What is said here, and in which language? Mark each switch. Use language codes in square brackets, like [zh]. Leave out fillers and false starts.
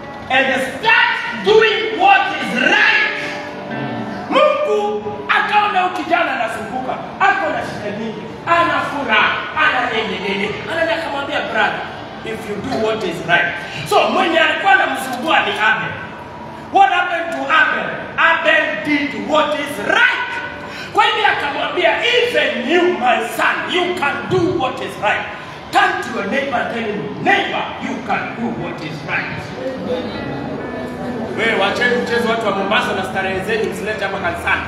[en] And start doing what is right. [sw] Mungu akaona ukijana anasumbuka, ako na shida nyingi, ana furaha, ana nini. Anakamwambia [en] brother, if you do what is right. [sw] So mwenye alikuwa anamsumbua ni Abel. [en] What happened to Abel? Abel did what is right. [sw] Kwa hivyo akamwambia, [en] even you my son, you can do what is right. Turn to your neighbor and tell him, neighbor, you can do what is right. [sw] Wewe wacheni mchezo watu wa Mombasa na starehe zenu msilete hapa kanisani.